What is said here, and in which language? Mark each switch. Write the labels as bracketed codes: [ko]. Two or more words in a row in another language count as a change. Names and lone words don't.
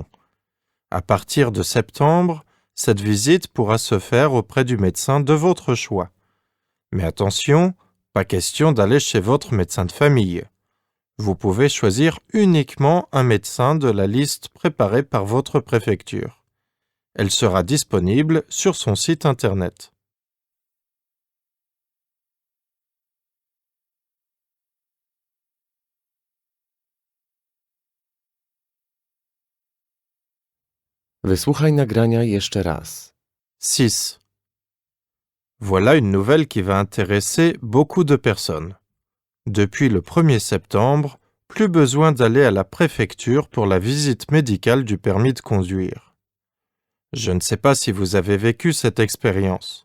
[fr] À partir de septembre, cette visite pourra se faire auprès du médecin de votre choix. Mais attention, pas question d'aller chez votre médecin de famille. Vous pouvez choisir uniquement un médecin de la liste préparée par votre préfecture. Elle sera disponible sur son site internet. [pl] Wysłuchaj nagrania jeszcze raz. 6. [fr] Voilà une nouvelle qui va intéresser beaucoup de personnes. Depuis le 1er septembre, plus besoin d'aller à la préfecture pour la visite médicale du permis de conduire. Je ne sais pas si vous avez vécu cette expérience.